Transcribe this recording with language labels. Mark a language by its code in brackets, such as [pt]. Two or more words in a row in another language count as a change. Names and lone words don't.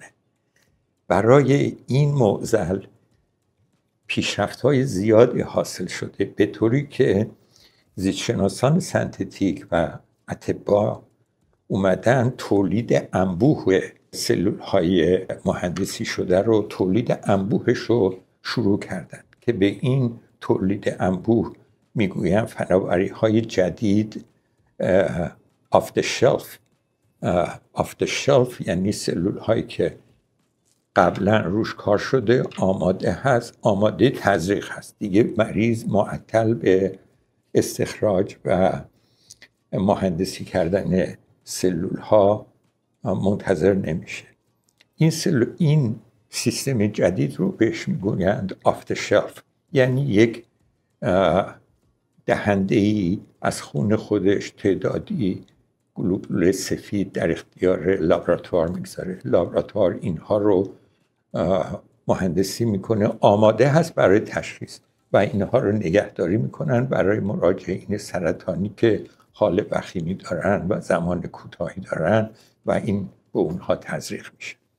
[fa] برای این معضل پیشرفت‌های زیادی حاصل شده به طوری که زیستشناسان سنتتیک و اطباء اومدن تولید انبوه سلول‌های مهندسی شده رو تولید انبوهش رو شروع کردن که به این تولید انبوه میگویم فناوری‌های جدید off [en] the shelf [fa] یعنی سلول هایی که قبلا روش کار شده، آماده هست، آماده تزریق هست، دیگه مریض معطل به استخراج و مهندسی کردن سلول ها منتظر نمیشه. این سیستم جدید رو بهش میگویند [en] off the shelf، [fa] یعنی یک دهنده‌ای از خون خودش تعدادی گلوبول سفید در اختیار لابراتوار میگذاره. لابراتوار اینها رو مهندسی میکنه، آماده هست برای تشخیص و اینها رو نگهداری میکنن برای مراجعین سرطانی که حال وخیمی دارن و زمان کوتاهی دارن و این به اونها تزریق میشه.